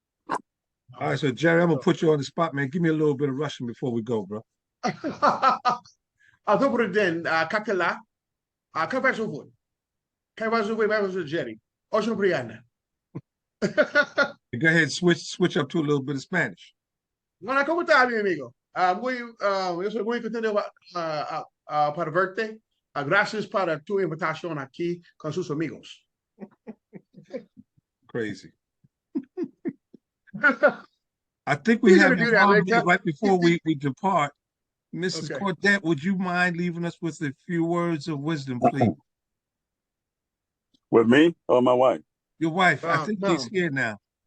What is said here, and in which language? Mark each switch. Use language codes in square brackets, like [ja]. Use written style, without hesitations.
[en] All right, so Jerry, I'm gonna put you on the spot, man. Give me a little bit of Russian before we go, bro. [ru] Добрый день, как дела? Как вас зовут? Как вас зовут, Jerry? Очень приятно. [en] Go ahead, switch up to a little bit of Spanish. [es] Hola, ¿cómo estás, mi amigo? Yo soy muy contento para verte. Gracias para tu invitación aquí con sus amigos. [en] Crazy. I think we have right before we depart. Mrs. Cordett, would you mind leaving us with a few words of wisdom, please? With me or my wife? Your wife. I think she's here now.